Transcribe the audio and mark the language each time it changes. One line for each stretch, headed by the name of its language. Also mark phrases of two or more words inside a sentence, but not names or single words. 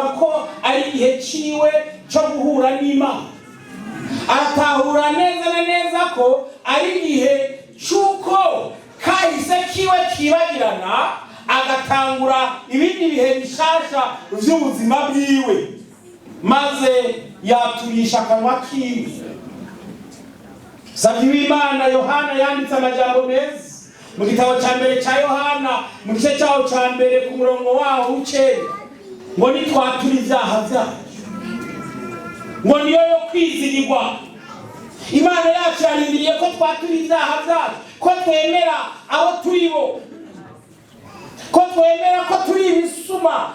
Rundi: ko ari igihe ciwe cyo guhura n'Imana, aratahura neza na neza ko ari igihe cy'uko kahise kiwe kibagirana, agatangura ibindi bihe bishasha by'ubuzima bwiwe, maze yaturisha akanwa kiwe. Savye w'Imana Yohana yanditse amajambo meza mu gitabo cya mbere cya Yohana mu gice cyaho cya mbere ku murongo waho w'icenda, ngo nitwatura ibyaha byacu, ngo niyo yo kwizirirwa. Imana yacu yarindiriye ko twatura ibyaha byacu, ko twemera abo turi bo, ko twemera ko turi ibisuma.